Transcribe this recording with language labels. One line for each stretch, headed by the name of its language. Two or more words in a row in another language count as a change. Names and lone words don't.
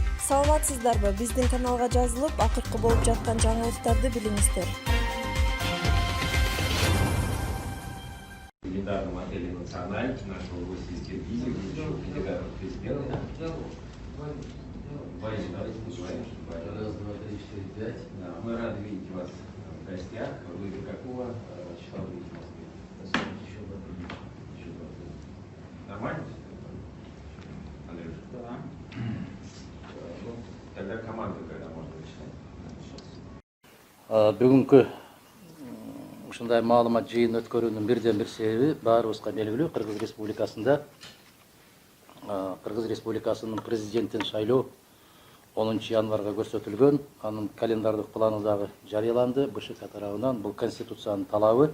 Kyrgyz: Саламатсыздарбы? Биздин каналга жазылып, акыркы болуп жаткан жаңылыктарды билиңиздер.
Russian: Легендарном отеле «Националь» нашего гостя из Киргизии, будущего кандидата в президенты. Раз, два, три, четыре, пять. Да, мы рады видеть вас в гостях. Вы до какого числа будете в Москве? Еще два дня. Еще 2 дня. Нормально? Андрюш? Да. Ну, тогда команда когда можно начинать?
Kyrgyz: Бүгүнкү ушундай маалымат жыйын өткөрүүнүн бирден бир себеби баарыбызга белгилүү. Кыргыз Республикасында Кыргыз Республикасынын президентин шайлоо 10 январга көрсөтүлгөн. Анын календардык планы дагы жарыяланды. БШК тарабынан бул конституциянын талабы.